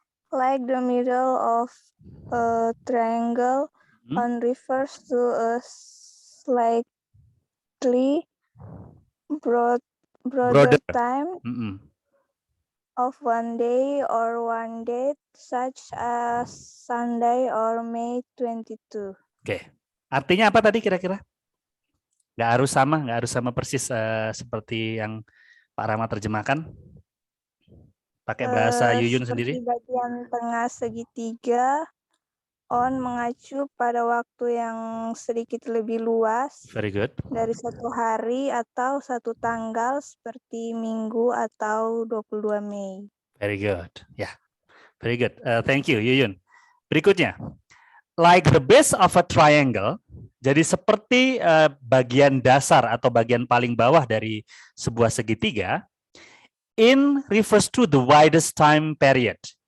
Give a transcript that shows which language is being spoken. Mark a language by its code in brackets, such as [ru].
[en] Like the middle of a triangle, on refers to a slightly broader time of one day or one date, such as Sunday or May 22. [id] Oke, artinya apa tadi kira-kira? Nggak harus sama persis seperti yang Pak Rama terjemahkan. Pakai bahasa Yuyun sendiri. Bagian tengah segitiga, on mengacu pada waktu yang sedikit lebih luas. [en] Very good. [id] Dari 1 hari atau 1 tanggal seperti Minggu atau 22 Mei. [en] Very good. Ya, yeah. Very good. Thank you, Yuyun. [id] Berikutnya, [en] like the base of a triangle. [id] Jadi seperti bagian dasar atau bagian paling bawah dari sebuah segitiga. [en] In refers to the widest time period.